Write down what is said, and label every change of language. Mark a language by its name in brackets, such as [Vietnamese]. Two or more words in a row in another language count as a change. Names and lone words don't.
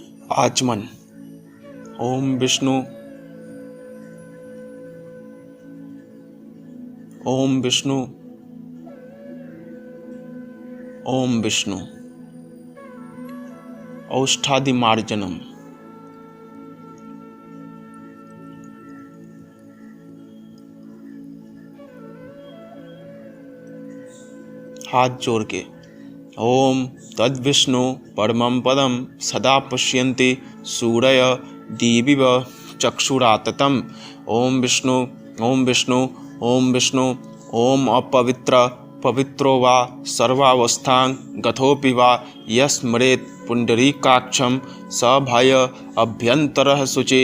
[Sanskrit] आचमन। ओम विष्णु, ओम विष्णु, ओम विष्णु। औष्ठादिमार्जनम। [Hindi] हाथ जोड़ के [Sanskrit] ओम तद्विष्णु परमं पदम सदा पश्यन्ति सूरय दिविव चक्षुराततम। ओम विष्णु, ओम विष्णु, ओम विष्णु। ओम अपवित्र पवित्रो वा सर्वावस्थां गतोऽपि वा यस्मरेत् पुण्डरीकाक्षं स भय अभ्यन्तरः शुचि।